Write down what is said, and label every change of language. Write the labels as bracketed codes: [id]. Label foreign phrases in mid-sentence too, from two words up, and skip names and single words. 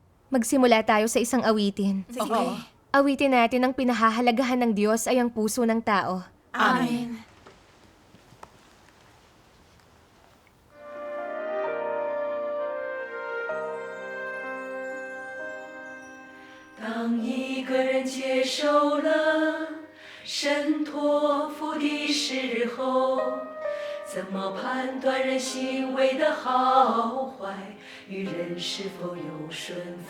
[tl] Magsimula tayo sa isang awitin. Sige. Awitin natin ang pinahahalagahan ng Diyos ay ang puso ng tao. Amen. [zh] 当一个人接受了神托付的时候，怎么判断人行为的好坏，与人是否有顺服？